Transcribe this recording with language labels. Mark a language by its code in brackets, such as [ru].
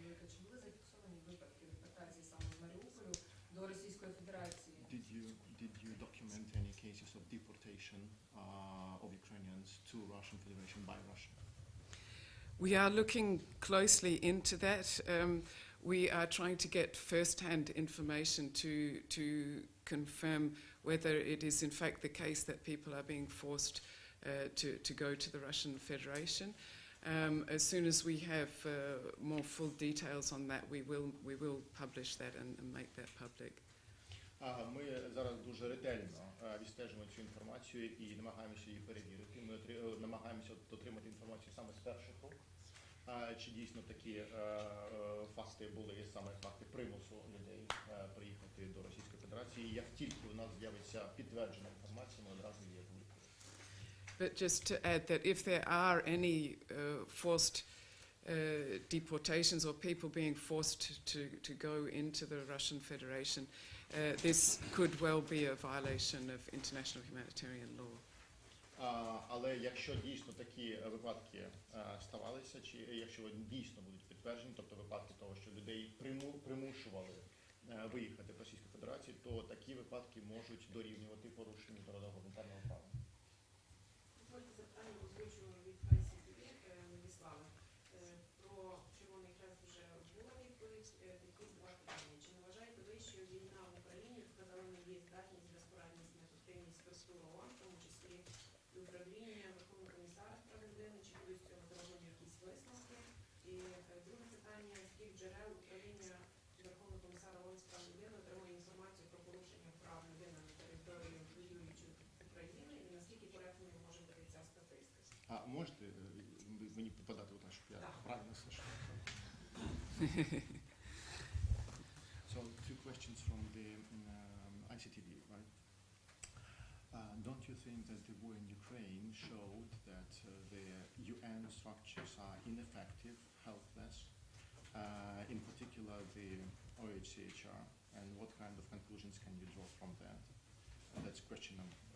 [uk] Чи були зафіксовані випадки депортації саме з Маріуполю до Російської Федерації? [en] Did you document any cases of deportation of Ukrainians to Russian Federation by Russia? We are looking closely into that. We are trying to get first-hand information to confirm whether it is in fact the case that people are being forced to go to the Russian Federation. As soon as we have more full details on that, we will publish that and make that public. [uk] Ми зараз дуже ретельно відстежуємо цю інформацію і намагаємося її перевірити. Ми намагаємося отримати інформацію саме з перших рук. Чи дійсно такі факти були, саме факти примусу людей приїхати до Російської Федерації. Як тільки у нас з'явиться підтверджена інформація, ми одразу її публікуємо. [en] But just to add that if there are any forced deportations or people being forced to go into the Russian Federation, this could well be a violation of international humanitarian law. [uk] Але якщо дійсно такі випадки ставалися, чи якщо вони дійсно будуть підтверджені, тобто випадки того, що людей примушували виїхати в Російську Федерацію, то такі випадки можуть дорівнювати порушенню міжнародного гуманітарного права. Дозвольте запитання озвучу від ICTV Владислава. Про Червоний Хрест вже була відповідь, такі два питання. Чи не вважаєте ви, що війна в Україні вказала на дієздатність, безпорадність, неефективність структур ООН, в тому числі і управління Верховного комісара з прав людини, чи будуть з цього зроблені якісь висновки? І друге питання, з яких джерел управління Верховного комісара ООН з прав людини отримує інформацію про порушення прав людини на території воюючої України, і наскільки коректною може бути ця статистика? А можете мені попадати у те, щоб я правильно слышав? [en] So, two questions from the ICTV, right? Don't you think that the war in Ukraine showed that the UN structures are ineffective, helpless, in particular the OHCHR, and what kind of conclusions can you draw from that? That's question number.